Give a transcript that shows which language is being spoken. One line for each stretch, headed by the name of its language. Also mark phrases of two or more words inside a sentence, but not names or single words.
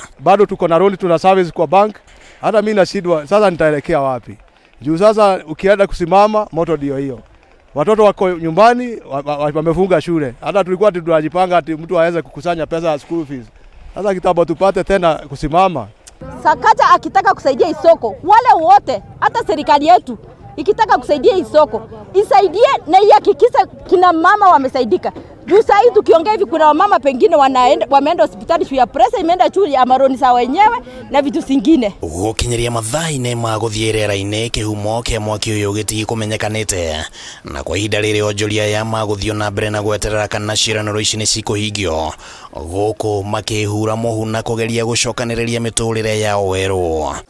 Swahili: Bado tuko na road tuna service kwa bank. Hata mimi nashindwa sasa nitaelekea wapi. Juu sasa ukienda kusimama moto ndio hiyo. Watoto wako nyumbani wamefunga shule. Hata tulikuwa tunajipanga ati mtu aweze kukusanya pesa ya
English: school fees.
Swahili: Sasa kitambo tupate tena kusimama. Sakaja akitaka kusaidia isoko, wale wote hata serikali yetu ikitaka kusaidia isoko, isaidie na ihakikishe kina mama wamesaidika. Juu saa hii tukiongea hivi kuna mama pengine wameenda hospitali juu ya pressure imeenda juu ya maroni za wenyewe na vitu zingine.
Kikuyu: Gũkinyĩria mathaa-inĩ ma gũthiĩ rĩera-inĩ kĩhumo kĩa mwaki ũyũ gĩtikũmenyekanĩte, na kwa ihinda rĩrĩ onjoria ya magũthiĩ na mbere na gweterera kana ciĩranĩro ici nĩ cikũhingio gũkũ makĩhura mũhu na kũgeria gũcokanĩrĩria mĩtũrĩre yao werũ.